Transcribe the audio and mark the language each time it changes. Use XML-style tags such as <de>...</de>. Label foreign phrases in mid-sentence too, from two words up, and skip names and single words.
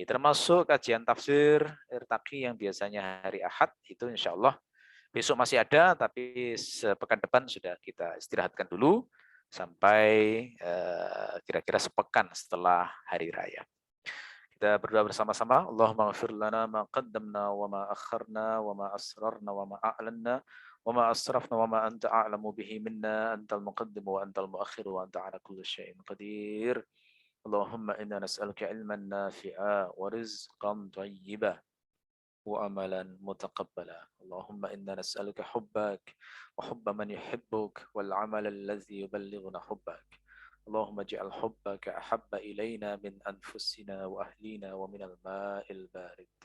<id>Termasuk kajian tafsir Irtaqi yang biasanya hari Ahad, itu</id> <ar>إن شاء الله</ar> <id>besok masih ada, tapi sepekan depan sudah kita istirahatkan dulu sampai kira-kira sepekan setelah hari raya. Kita berdoa bersama-sama.</id> <ar>اللهم اغفر لنا ما قدمنا وما أخرنا وما أسررنا وما أعلنا وما أسرفنا وما أنت أعلم به منا أنت المقدم وأنت المؤخر وأنت على كل شيء قدير. اللهم إنا نسألك علما نافعا ورزقا طيبا وعملا متقبلا. اللهم إنا نسألك حبك وحب من يحبك والعمل الذي يبلغنا حبك. اللهم اجعل حبك أحب إلينا من أنفسنا وأهلينا ومن الماء البارد.</ar>